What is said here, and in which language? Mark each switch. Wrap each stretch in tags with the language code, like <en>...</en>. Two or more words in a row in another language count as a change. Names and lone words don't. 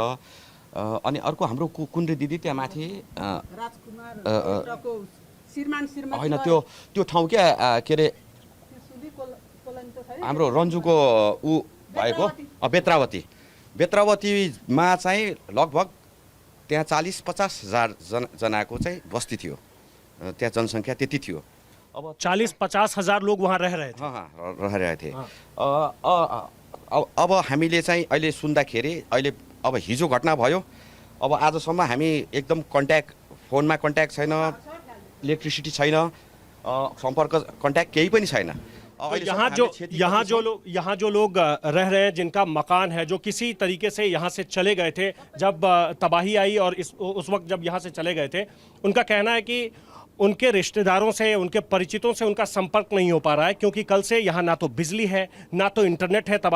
<ne>अनि अर्को हाम्रो कुन्द्रे दिदी त्यहाँ माथि होइन, त्यो ठाउँ क्या के अरे हाम्रो रन्जुको ऊ भएको बेत्रावतीमा चाहिँ लगभग त्यहाँ 40-50 हजार जनाको चाहिँ बस्ती थियो, त्यहाँ जनसङ्ख्या त्यति थियो।</ne> <hi>अब 40-50 हजार लोग वहाँ रह रहे थे। रह रहे थे।</hi> <ne>अब हामीले चाहिँ अहिले सुन्दाखेरि, अहिले अब हिजो घटना भयो, अब आजसम्म हामी एकदम फोनमा कन्ट्याक्ट छैन, इलेक्ट्रिसिटी छैन, सम्पर्क कन्ट्याक्ट केही पनि छैन।</ne> <hi>तो यहाँ जो लोग रह रहे हैं, जिनका मकान है, जो किसी तरीके से यहाँ से चले गए थे जब तबाही आई, और उस वक्त जब यहाँ से चले गए थे, उनका कहना है कि उनके रिश्तेदारों से, उनके परिचितों से उनका संपर्क नहीं हो पा रहा है, क्योंकि कल से यहाँ ना तो बिजली है, ना तो इंटरनेट है।</hi>